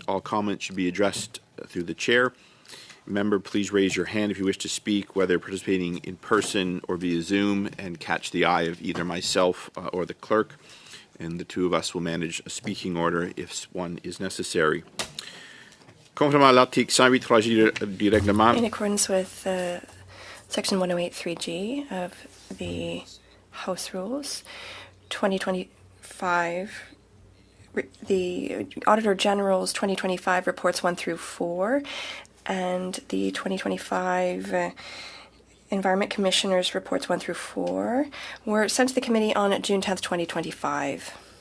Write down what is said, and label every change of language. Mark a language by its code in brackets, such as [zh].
[en] All comments should be addressed through the chair. Remember, please raise your hand if you wish to speak, whether participating in person or via Zoom, and catch the eye of either myself or the clerk, and the two of us will manage a speaking order if one is necessary. [fr] Conformément à l'article 108.3G du règlement. [en] In accordance with Section 108.3G of the House Rules, 2025, the Auditor General's 2025 reports 1 through 4, and the 2025 Environment Commissioner's reports 1 through 4 were sent to the committee on June 10th, 2025.